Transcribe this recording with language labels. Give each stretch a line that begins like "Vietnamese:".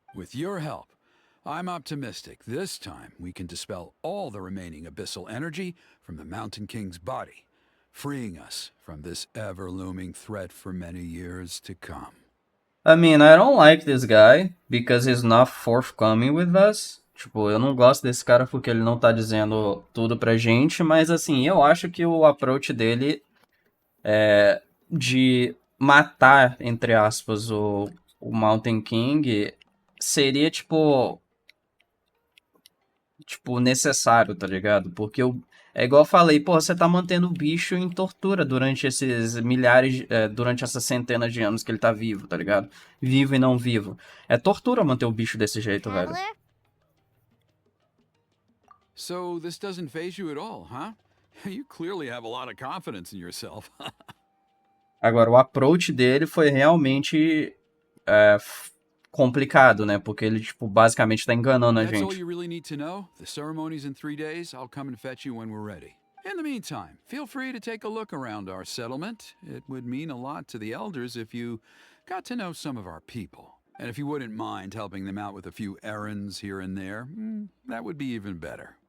English: With your help, I'm optimistic this time we can dispel all the remaining abyssal energy from the Mountain King's body, freeing us from this ever-looming threat for many years to come. I mean, I don't like this guy because he's not forthcoming with us.
Portuguese: Tipo, eu não gosto desse cara porque ele não tá dizendo tudo pra gente, mas assim, eu acho que o approach dele é de matar, entre aspas, o Mountain King seria, tipo, necessário, tá ligado? Porque é igual eu falei, pô, você tá mantendo o bicho em tortura durante esses milhares, durante essas centenas de anos que ele tá vivo, tá ligado? Vivo e não vivo. É tortura manter o bicho desse jeito, velho.
English: Traveler? So this doesn't faze you at all, huh? You clearly have a lot of confidence in yourself.
Portuguese: Agora, o approach dele foi realmente complicado, né? Porque ele, tipo, basicamente tá enganando a
English: That's all
Portuguese: gente.
English: you really need to know. The ceremony's in 3 days. I'll come and fetch you when we're ready. In the meantime, feel free to take a look around our settlement. It would mean a lot to the elders if you got to know some of our people. And if you wouldn't mind helping them out with a few errands here and there, that would be even better.